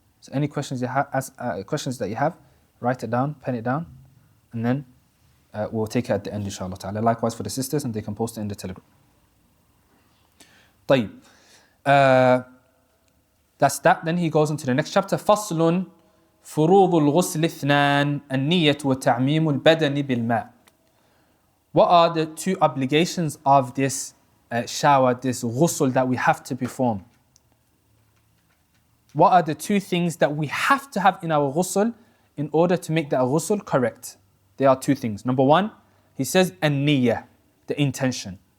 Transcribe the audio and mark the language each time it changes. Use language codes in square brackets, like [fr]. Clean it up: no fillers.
[en] So any questions questions that you have, write it down, pen it down, and then we'll take it at the end, inshallah ta'ala. Likewise for the sisters, and they can post it in the Telegram. [ar] طيب. [en] That's that. Then he goes into the next chapter. [ar] فصل فروض الغسل اثنان النية وتعميم البدن بالماء. [en] What are the 2 obligations of this shower, this ghusl that we have to perform? What are the 2 things that we have to have in our ghusl in order to make that ghusl correct? There are 2 things. Number 1, he says niyyah, the intention.